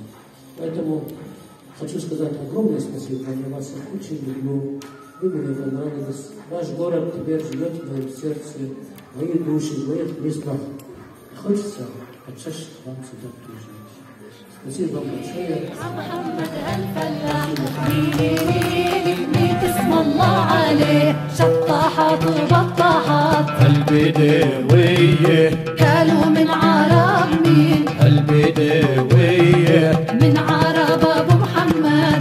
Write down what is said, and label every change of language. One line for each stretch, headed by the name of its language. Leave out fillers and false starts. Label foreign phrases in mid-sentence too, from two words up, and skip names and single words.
Russian: Поэтому хочу сказать огромное спасибо. Я вас очень люблю. Вы мне понравились. Ваш город теперь живет в моем сердце, в моей душе, в моих местах. Хочется почаще к вам сюда приезжать. Спасибо вам большое.
Arabic: اسم الله عليه شطاحات وبطاحات البدوية كانوا من عرب مين البدوية من عرب ابو محمد